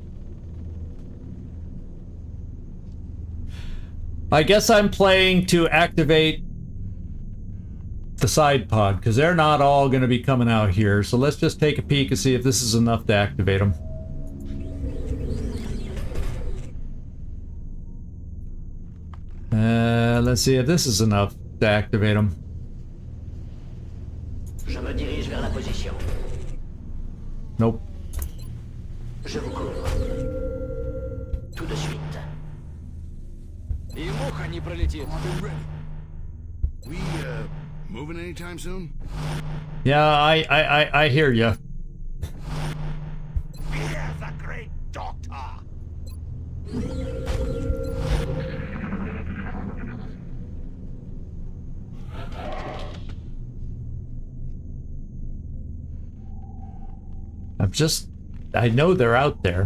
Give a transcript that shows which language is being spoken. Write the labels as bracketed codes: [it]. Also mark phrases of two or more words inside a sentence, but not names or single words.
[en] I guess I'm playing to activate the side pod, because they're not all going to be coming out here. So let's just take a peek and see if this is enough to activate them. Let's see if this is enough to activate them. [fr] Je me dirige vers la position. [en] Nope. [fr] Je vous couvre. Tout de suite. [ru] И муха не пролетит. [en] We, moving anytime soon? Yeah, I hear ya. He is a great doctor. I know they're out there.